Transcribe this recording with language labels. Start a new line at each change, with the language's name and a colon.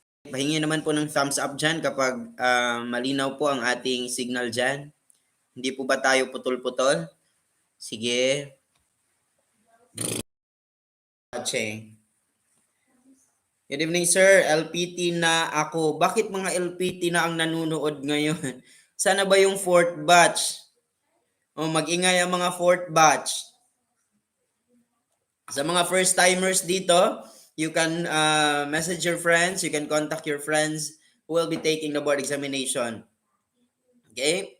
Filipino: Pahingi naman po ng thumbs up dyan kapag malinaw po ang ating signal dyan. Hindi po ba tayo putol-putol? Sige.
English: Watching. Good evening, sir.
Filipino: LPT na ako. Bakit mga LPT na ang nanonood ngayon? Sana ba yung fourth batch? Mag-ingay ang mga fourth batch. Sa mga first timers dito,
English: you can message your friends, you can contact your friends who will be taking the board examination. Okay?